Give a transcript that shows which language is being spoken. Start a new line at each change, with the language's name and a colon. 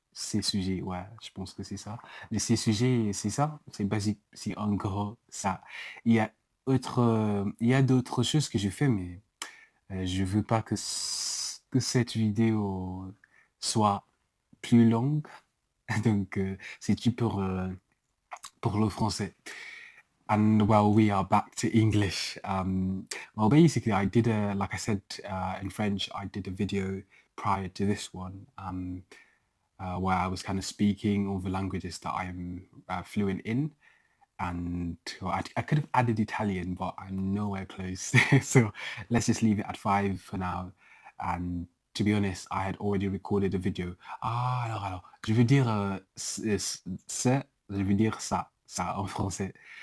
French: ces sujets, ouais, je pense que c'est ça. Et ces sujets, c'est ça, c'est basique, c'est en gros ça. Il y a d'autres choses que je fais, mais je veux pas que cette vidéo soit plus longue. Donc, c'est tout pour le français.
English: And well, we are back to English. Well, basically, like I said in French, I did a video prior to this one where I was kind of speaking all the languages that I'm fluent in. And well, I could have added Italian, but I'm nowhere close. So let's just leave it at 5 for now. And to be honest, I had already recorded a video.
French: Ah, alors, je veux dire je veux dire ça en français.